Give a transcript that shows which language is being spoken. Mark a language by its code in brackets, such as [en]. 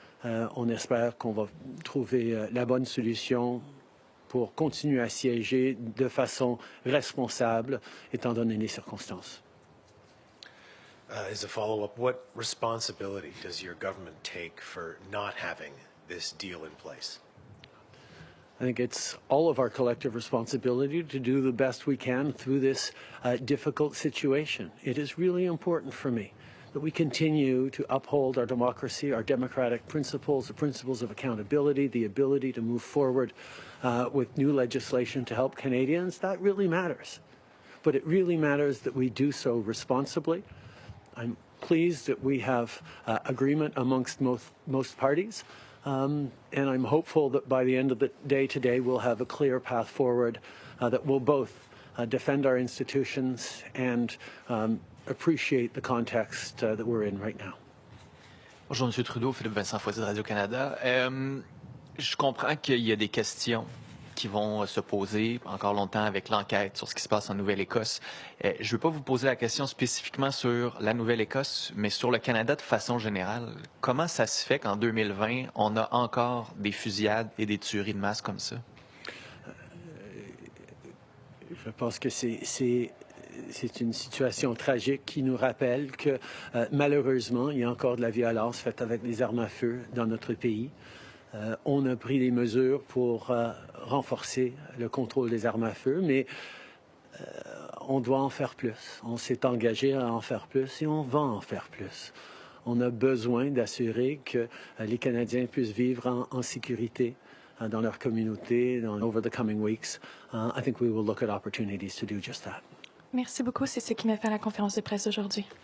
[fr] On espère qu'on va trouver la bonne solution pour continuer à siéger de façon responsable, étant donné les circonstances. [en] As a follow-up, what responsibility does your government take for not having this deal in place? I think it's all of our collective responsibility to do the best we can through this difficult situation. It is really important for me that we continue to uphold our democracy, our democratic principles, the principles of accountability, the ability to move forward with new legislation to help Canadians. That really matters. But it really matters that we do so responsibly. I'm pleased that we have agreement amongst most parties. And I'm hopeful that by the end of the day today, we'll have a clear path forward that will both defend our institutions and appreciate the context that we're in right now. [fr] Bonjour, M. Trudeau, Philippe Vincent Foisy de Radio-Canada. Je comprends qu'il y a des questions qui vont se poser encore longtemps avec l'enquête sur ce qui se passe en Nouvelle-Écosse. Je ne veux pas vous poser la question spécifiquement sur la Nouvelle-Écosse, mais sur le Canada de façon générale. Comment ça se fait qu'en 2020, on a encore des fusillades et des tueries de masse comme ça? Je pense que c'est une situation tragique qui nous rappelle que malheureusement, il y a encore de la violence faite avec des armes à feu dans notre pays. On a pris des mesures pour renforcer le contrôle des armes à feu, mais on doit en faire plus. On s'est engagé à en faire plus et on va en faire plus. On a besoin d'assurer que les Canadiens puissent vivre en sécurité dans leur communauté [en] over the coming weeks. I think we will look at opportunities to do just that. [fr] Merci beaucoup. C'est ce qui m'a fait la conférence de presse d'aujourd'hui.